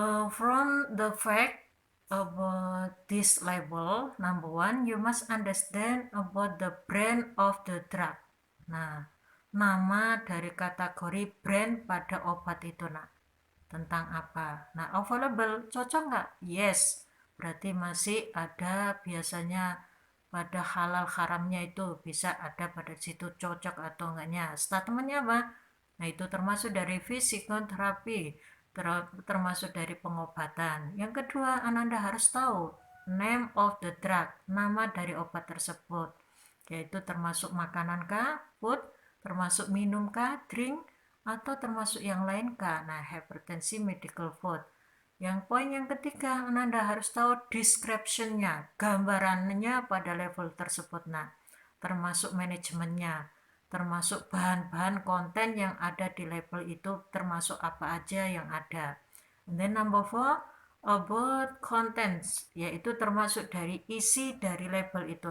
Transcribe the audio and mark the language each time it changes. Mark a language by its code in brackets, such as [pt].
[en] From the fact about this label, number one, you must understand about the brand of the drug. [id] Nah, nama dari kategori brand pada obat itu, nah, tentang apa? Nah, available, cocok nggak? Yes, berarti masih ada biasanya pada halal haramnya itu bisa ada pada situ cocok atau enggaknya. Statementnya apa? Nah, itu termasuk dari psikoterapi, termasuk dari pengobatan. Yang kedua, Ananda harus tahu [en] name of the drug, [id] nama dari obat tersebut, yaitu termasuk makanan kah, food, termasuk minum kah, drink, atau termasuk yang lain kah. [en] Nah, hypertensi medical food. [id] Yang poin yang ketiga, Ananda harus tahu description-nya, gambarannya pada level tersebut. Nah, termasuk manajemennya, termasuk bahan-bahan konten yang ada di label itu, termasuk apa aja yang ada. [en] And then number 4, about contents, [id] yaitu termasuk dari isi dari label itu.